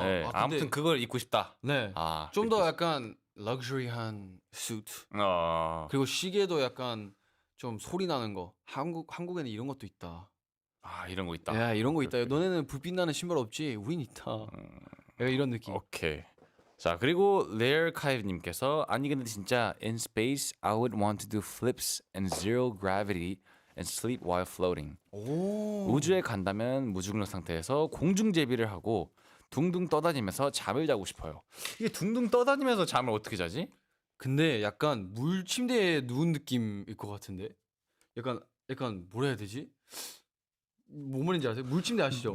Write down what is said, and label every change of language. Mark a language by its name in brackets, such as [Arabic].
[Korean] 네, 아, 근데 아무튼 그걸 입고 싶다. 네. 아, 좀 더 3피스. 약간 럭셔리한 수트. 그리고 그리고 시계도 약간 좀 소리 나는 거. 한국에는 이런 것도 있다. 이런 거 있다. 야, 이런 거 있다. 오케이. 너네는 불빛 나는 신발 없지? 우린 있다. 약간 이런 느낌. 오케이. [English] 자, 그리고 [Korean] 레어 카이브님께서 아니 근데 진짜 [English] in space I would want to do flips and zero gravity and sleep while floating. [Korean] 오. 우주에 간다면 무중력 상태에서 공중제비를 하고 둥둥 떠다니면서 잠을 자고 싶어요. 이게 둥둥 떠다니면서 잠을 어떻게 자지? 근데 약간 물 침대에 누운 느낌일 것 같은데. 약간 뭐라 해야 되지? 뭔 말인지 아세요? 물 침대 아시죠?